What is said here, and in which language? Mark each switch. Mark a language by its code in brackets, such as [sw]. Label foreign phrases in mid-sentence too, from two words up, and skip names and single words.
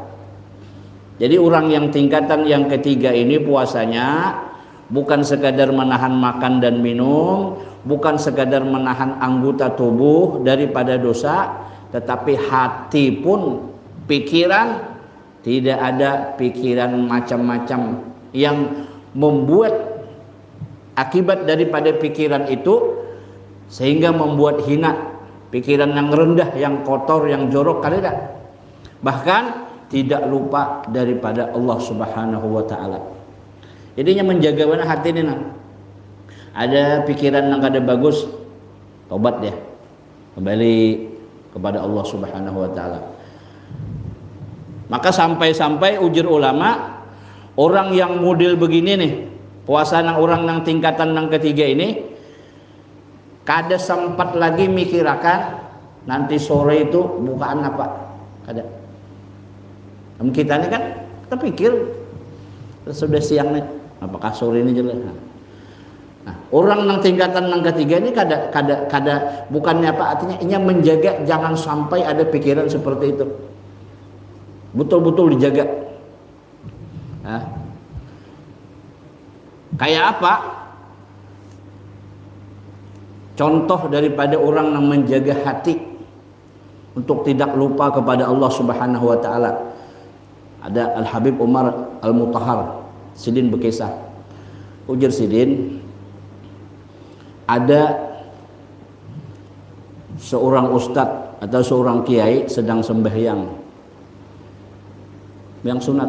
[id] Jadi orang yang tingkatan yang ketiga ini puasanya bukan sekadar menahan makan dan minum, bukan sekadar menahan anggota tubuh daripada dosa, tetapi hati pun, pikiran, tidak ada pikiran macam-macam yang membuat akibat daripada pikiran itu sehingga membuat hina, pikiran yang rendah, yang kotor, yang jorok, kada. Bahkan tidak lupa daripada Allah [ar] سبحانه وتعالى. [id] Jadinya menjaga mana hati ini nah. Ada pikiran yang kada bagus, tobat dia. Kembali kepada Allah [ar] سبحانه وتعالى. [bjn] Maka sampai-sampai ujar ulama, orang yang model begini nih, puasa nang orang nang tingkatan nang ketiga ini kada sempat lagi mikirakan nanti sore itu bukaan apa, kada. [id] Kita ini kan kita pikir sudah siang nih, apakah sore ini jelas. [bjn] Nah, orang nang tingkatan nang ketiga ini kada bukannya apa, artinya ini menjaga jangan sampai ada pikiran seperti itu. [id] Betul-betul dijaga. Nah, kayak apa? Contoh daripada orang yang menjaga hati untuk tidak lupa kepada Allah [ar] سبحانه وتعالى. [id] Ada Al-Habib Umar Al-Mutahhar Sidin Bekisah. Ujar Sidin, ada seorang ustadz atau seorang kiai sedang sembahyang yang sunat.